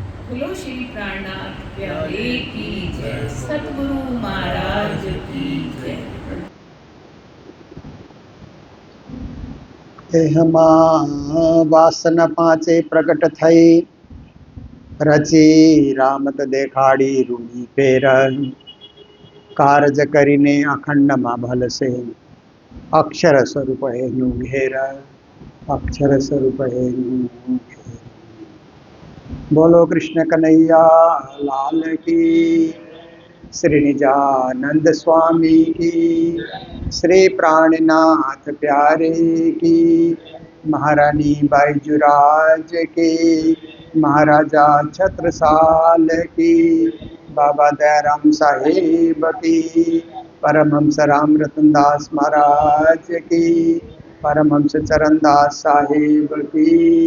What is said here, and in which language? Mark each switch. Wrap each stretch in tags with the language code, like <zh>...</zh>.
<hi>बोलो श्री प्राणनाथ प्यारे की जय, सतगुरु महाराज की जय।</hi> <gu>એહમાં વાસના પાંચે પ્રગટ થઈ, રચી રામત દેખાડી રૂની પેર, કારજ કરીને અખંડમાં ભલશે, અક્ષર સ્વરૂપ એનું ઘેર, અક્ષર સ્વરૂપ એનું ઘેર।</gu> <hi>બોલો કૃષ્ણ કનૈયા લાલ की, श्री निजानंद स्वामी की, श्री प्राणनाथ प्यारे की, महारानी बाईजुराज की, महाराजा छत्रसाल की, बाबा दयाराम साहेब की, परमहंस राम रतनदास महाराज की, परमहंस चरणदास साहेब की,</hi>